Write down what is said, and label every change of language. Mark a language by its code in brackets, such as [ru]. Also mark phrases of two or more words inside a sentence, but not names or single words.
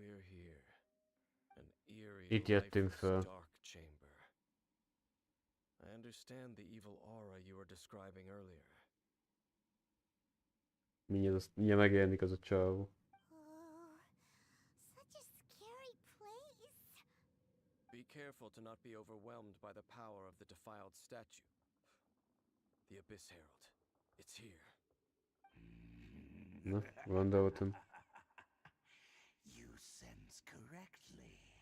[hu] Itt jöttünk föl. [en] I understand the evil aura you were describing earlier. [hu] Mindjárt megjelenik az a csávó. [en] Such a scary place. Be careful to not be overwhelmed by the power of the defiled statue. The Abyss Herald. It's here. [hu] Na, gondoltam. [en] You sense correctly.